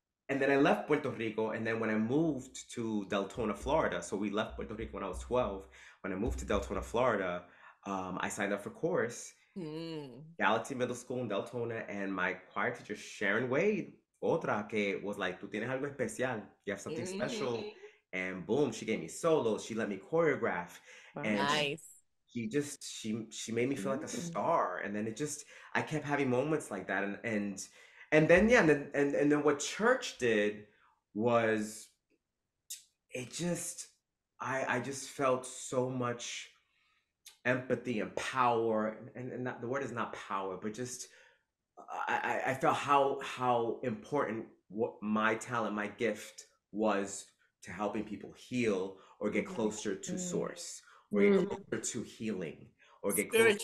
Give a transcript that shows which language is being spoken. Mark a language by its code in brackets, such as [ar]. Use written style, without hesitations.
[en] And then I left Puerto Rico, and then when I moved to Deltona, Florida, so we left Puerto Rico when I was 12. When I moved to Deltona, Florida, I signed up for chorus. Galaxy Middle School in Deltona, and my choir teacher, Sharon Wade, [es] otra que [en] was like, [es] tú tienes algo especial. [en] You have something special. And boom, she gave me solos. She let me choreograph. And Nice. she made me feel like a star. And then I kept having moments like that. And then yeah, and then what church did was it just I just felt so much empathy and power, and not, the word is not power, but just I felt how important what my talent, my gift was to helping people heal or get closer to source or get closer to healing or get closer.